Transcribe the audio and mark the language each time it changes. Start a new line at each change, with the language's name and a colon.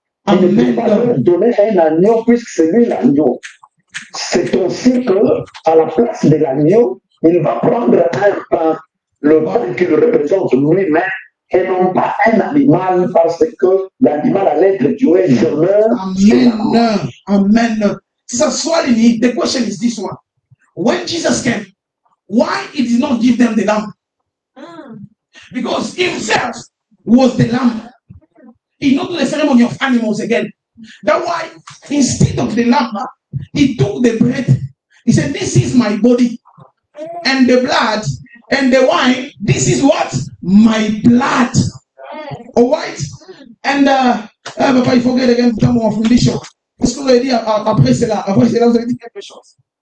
French: Il ne peut pas leur donner un agneau puisque c'est lui l'agneau. C'est aussi que, à la place de l'agneau, il va prendre un pain, le pain qui le représente lui-même, et non pas un animal, parce que l'animal allait être tué demain. Amen. Amen.
English: So, Swalini, the question is this one. When Jesus came, why he did not give them the lamb? Because himself was the lamb. He not do the ceremony of animals again. That's why instead of the lamb, he took the bread. He said, this is my body. And the blood and the wine, this is what? My blood. All right? And Papa, I forget again to come from this show.
French: Est-ce que vous avez dit après cela, vous avez dit quelque chose?